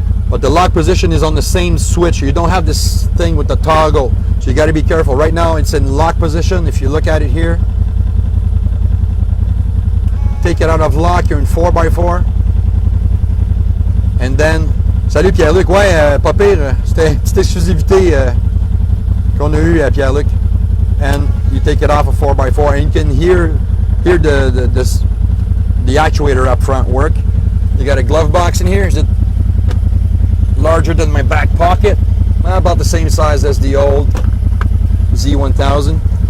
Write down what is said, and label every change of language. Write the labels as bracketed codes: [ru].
[en] But the lock position is on the same switch. You don't have this thing with the toggle, so you got to be careful. Right now it's in lock position. If you look at it here, take it out of lock, you're in 4x4. [fr] And then, salut Pierre-Luc, ouais, pas pire, c'était une petite exclusivité qu'on a eu à Pierre-Luc. [en] And you take it off a 4x4, and you can hear the actuator up front work. You got a glove box in here. Is it larger than my back pocket? About the same size as the old Z1000.